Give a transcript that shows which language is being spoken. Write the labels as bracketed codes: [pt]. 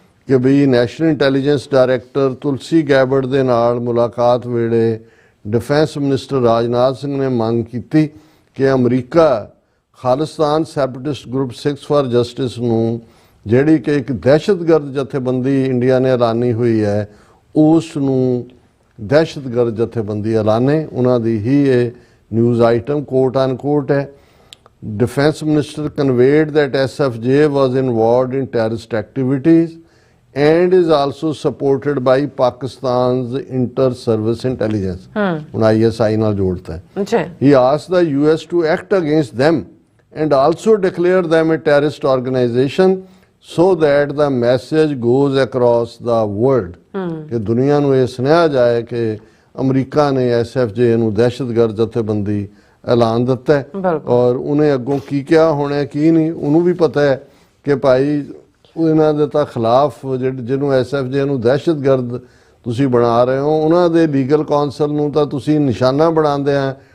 [pa] ਕਿ ਵੀ national intelligence director ਤੁਲਸੀ ਗੈਬਰਡ ਦੇ ਨਾਲ ਮੁਲਾਕਾਤ ਵੇਲੇ ਡਿਫੈਂਸ ਮਿਨਿਸਟਰ ਰਾਜਨਾਥ ਸਿੰਘ ਨੇ ਮੰਗ ਕੀਤੀ ਕਿ America Khalistan separatist group 6 for justice ਨੂੰ ਜਿਹੜੀ ਕਿ ਇੱਕ ਦਹਿਸ਼ਤਗਰਦ ਜਥੇਬੰਦੀ ਇੰਡੀਆ ਨੇ ਐਲਾਨੀ ਹੋਈ ਹੈ ਉਸ ਨੂੰ ਦਹਿਸ਼ਤਗਰਦ ਜਥੇਬੰਦੀ ਐਲਾਨੇ। ਉਹਨਾਂ ਦੀ ਹੀ ਇਹ ਨਿਊਜ਼ ਆਈਟਮ ਕੋਟ ਅਨਕੋਟ ਹੈ। [en] Defense Minister conveyed that SFJ was involved in terrorist activities and is also supported by Pakistan's inter-service intelligence. [pa] ਹੁਣ ISI ਨਾਲ ਜੋੜਤਾ ਹੈ। ਅੱਛਾ। [en] He asked the US to act against them and also declare them a terrorist organization so that the message goes across the world. [pa] ਕਿ ਦੁਨੀਆ ਨੂੰ ਇਹ ਸੁਣਾਇਆ ਜਾਏ ਕਿ ਅਮਰੀਕਾ ਨੇ SFJ ਨੂੰ ਦਹਿਸ਼ਤਗਰਦ ਜਥੇਬੰਦੀ ਐਲਾਨ ਦਿੱਤਾ ਹੈ ਔਰ ਉਹਨੇ ਅੱਗੋਂ ਕੀ ਕਿਹਾ ਹੋਣਾ ਕੀ ਨਹੀਂ ਉਹਨੂੰ ਵੀ ਪਤਾ ਹੈ ਕਿ ਭਾਈ ਇਹਨਾਂ ਦੇ ਤਾਂ ਖਿਲਾਫ ਜਿਹਨੂੰ SFJ ਨੂੰ ਦਹਿਸ਼ਤਗਰਦ ਤੁਸੀਂ ਬਣਾ ਰਹੇ ਹੋ ਉਹਨਾਂ ਦੇ ਲੀਗਲ ਕਾਉਂਸਲ ਨੂੰ ਤਾਂ ਤੁਸੀਂ ਨਿਸ਼ਾਨਾ ਬਣਾਉਂਦੇ ਆ।